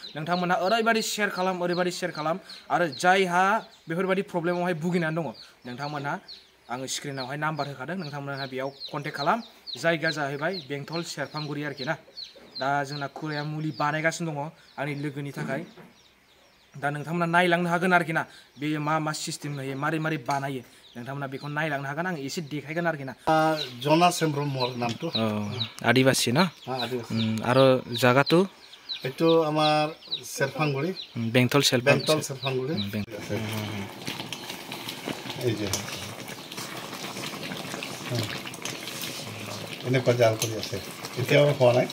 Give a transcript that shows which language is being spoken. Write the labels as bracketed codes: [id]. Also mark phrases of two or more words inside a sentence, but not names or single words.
[brx] नोंथांमोना ओरैबायदि शेयार खालाम आरो जायहा बेफोरबायदि प्रब्लेमावहाय भुगिनानै दङ नोंथांमोनहा आङो स्क्रिनावहाय नाम्बार होखादों नोंथांमोनहा बेयाव कन्टेक्ट खालाम जायगा जाहैबाय बेंटल सेरफांगुरि आरोखि ना दा जोंना खुराया मुलि बानायगासिनो दङ आंनि लोगोनि थाखाय दा नोंथांमोना नायलांनो हागोन आरोखि ना बेयो मा सिस्टेम होयो मारै बानायो नोंथांमोना बेखौ नायलांनो हागोन आं एसे देखायगोन आरोखि ना [as] জনাছ ব্ৰহ্মৰ নামটো আদিবাসী না আদিবাসী আৰু জাগাটো এইটো আমাৰ চেৰফাংগুৰি বেংটল চেৰফাংগুৰি এই যে এনেকুৱা জাল কৰি আছে এতিয়াও হোৱা নাই